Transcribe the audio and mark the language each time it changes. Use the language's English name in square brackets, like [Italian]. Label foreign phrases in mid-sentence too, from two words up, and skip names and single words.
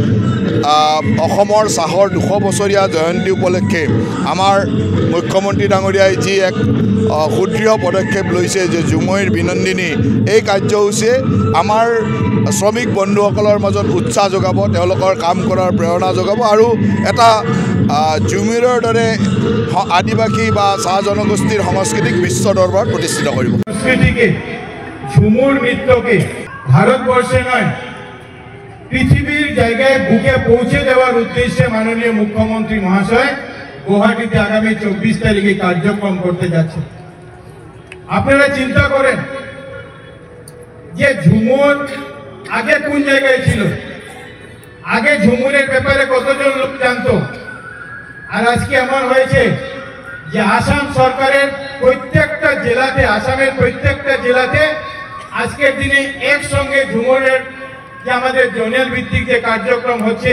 [Assamese] অসমৰ চাহৰ 200 বছৰীয়া জয়ন্তী উপলক্ষে আমাৰ মুখ্যমন্ত্ৰী ডাঙৰীয়াই যি এক সুদৃঢ় পদক্ষেপ লৈছে যে ঝুমুৰ বিনন্দিনী, এই কাৰ্যসূচীয়ে আমাৰ শ্ৰমিক বন্ধুসকলৰ মাজত উৎসাহ যোগাব, তেওঁলোকৰ কাম কৰাৰ প্ৰেৰণা যোগাব আৰু এটা ঝুমুৰৰ দৰে আদিবাসী বা চাহ জনগোষ্ঠীর সংস্কৃতিক বিশ্ব দরবার প্রতিষ্ঠিত করব। [Bangla] সংস্কৃতিকে, ঝুমুর নৃত্যকে ভারতবর্ষে নয় পৃথিবীর জায়গায় বুকে পৌঁছে দেওয়ার উদ্দেশ্যে মাননীয় মুখ্যমন্ত্রী মহাশয় গুয়াহাটিতে আগামী 24 তারিখে কার্যক্রম করতে যাচ্ছে। আপনারা চিন্তা করেন যে ঝুমুর আগে কোন জায়গায় ছিল, আগে ঝুমুরের ব্যাপারে কতজন লোক জানতো, আর আজকে এমন হয়েছে যে আসাম সরকারের প্রত্যেকটা জেলাতে, আসামের প্রত্যেকটা জেলাতে আজকের দিনে একসঙ্গে ঝুমুরের যে আমাদের জোনাল ভিত্তিক যে কার্যক্রম হচ্ছে।